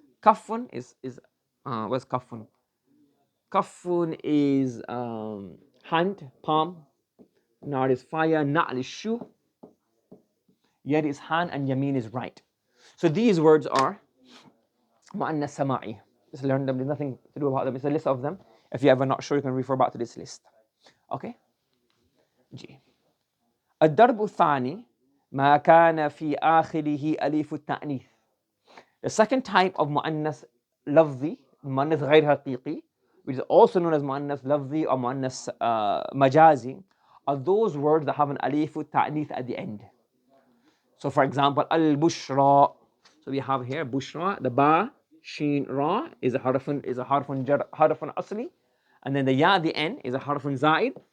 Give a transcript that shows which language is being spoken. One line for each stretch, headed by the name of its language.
English: Kafun is what's kafun? Kafun is hand, palm. Nar is fire. Na'al is shoe. Yad is hand, and Yameen is right. So these words are Mu'annas Sama'i. Just learn them. There's nothing to do about them. It's a list of them. If you're ever not sure, you can refer back to this list. Okay? G.
Arabic: الضرب الثاني ما كان في آخره ألف التأنيث.
English: The second type of مؤنث لفظي, مؤنث غير حقيقي, which is also known as مؤنث لفظي or مؤنث مجازي, are those words that have an ألف التأنيث at the end. So for example, al-bushra. So we have here bushra, the ba, sheen, ra is a harfun asli, and then the ya at the end is a harfun zaid.